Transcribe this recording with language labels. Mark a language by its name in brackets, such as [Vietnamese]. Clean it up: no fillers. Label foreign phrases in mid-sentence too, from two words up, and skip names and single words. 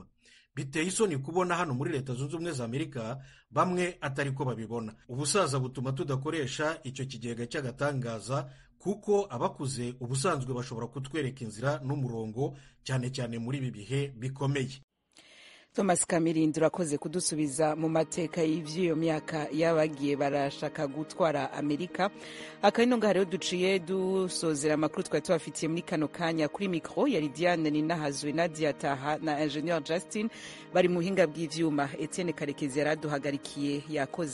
[Kinyarwanda] Biteye isoni kubona hano muri Leta Zunze Ubumwe za Amerika bamwe atari ko babibona. Ubusaza butuma tudakoresha icyo kigega cy'agatangaza kuko abakuze ubusanzwe bashobora kutwereka inzira n'umurongo, cyane cyane muri ibi bihe bikomeye. [Rundi] Thomas Kamirindi urakoze kudusubiza mu mateka y'ivy'iyo myaka y'abagiye barashaka gutwara Amerika. Akabino ngaho rero duciye dusozera amakuru twari tubafitiye muri kano kanya. Kuri mikro yari Diane Ninahazwe, Nadia Taha na Engineer Justin bari mu buhinga bw'ivyuma. Etienne Karekezi yaraduhagarikiye, yakoze.